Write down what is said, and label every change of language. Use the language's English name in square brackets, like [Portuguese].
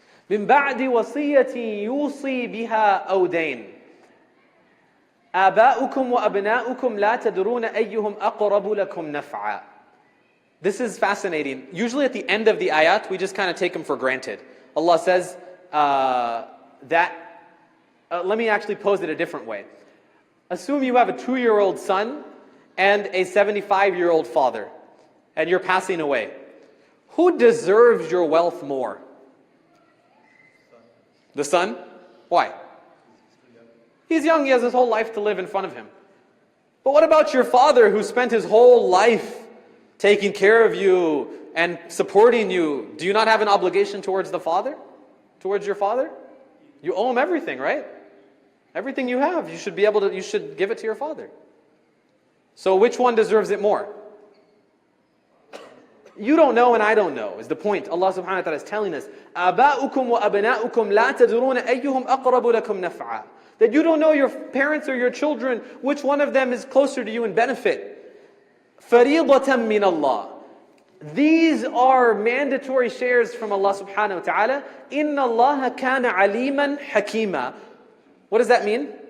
[Arabic] من بعد وصية يوصي بها أو دين آباؤكم وأبناؤكم لا تدرون أيهم أقرب لكم نفعا. [English] This is fascinating. Usually at the end of the ayat, we just kind of take them for granted. Allah says that, let me actually pose it a different way. Assume you have a 2-year-old son and a 75-year-old father, and you're passing away. Who deserves your wealth more? The son? Why? He's young, he has his whole life to live in front of him. But what about your father who spent his whole life taking care of you and supporting you? Do you not have an obligation towards the father? Towards your father? You owe him everything, right? Everything you have, you should give it to your father. So which one deserves it more? You don't know and I don't know, is the point. [Arabic] Allah subhanahu wa ta'ala [English] is telling us, [Arabic] آباؤكم وأبناؤكم لا تدرون أيهم أقرب لكم نفعا. [English] That you don't know your parents or your children, which one of them is closer to you in benefit. [Arabic] فَرِيضَةً مِّنَ اللَّهِ. [English] These are mandatory shares from Allah subhanahu wa ta'ala. [Arabic] Inna Allah kana aliman hakima. [English] What does that mean?